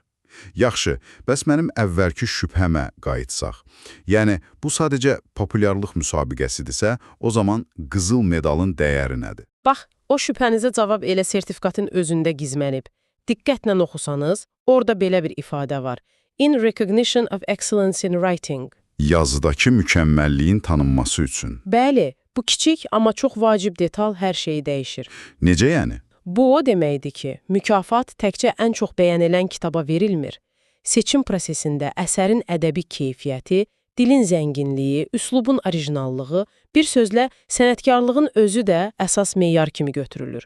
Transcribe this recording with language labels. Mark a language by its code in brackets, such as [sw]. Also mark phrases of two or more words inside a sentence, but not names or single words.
[az] Yaxşı, bəs mənim əvvəlki şübhəmə qayıtsaq. Yəni, bu sadəcə populyarlıq müsabiqəsidirsə, o zaman qızıl medalın dəyəri nədir? Bax, o şübhənizə cavab elə sertifikatın özündə gizlənib. Diqqətlə oxusanız, orada belə bir ifadə var. [en] In recognition of excellence in writing. [az] Yazıdakı mükəmməlliyin tanınması üçün. Bəli, bu kiçik, amma çox vacib detal hər şeyi dəyişir. Necə yəni? Bu o deməkdir ki, mükafat təkcə ən çox bəyənilən kitaba verilmir. Seçim prosesində əsərin ədəbi keyfiyyəti, dilin zənginliyi, üslubun orijinallığı, bir sözlə sənətkarlığın özü də əsas meyar kimi götürülür.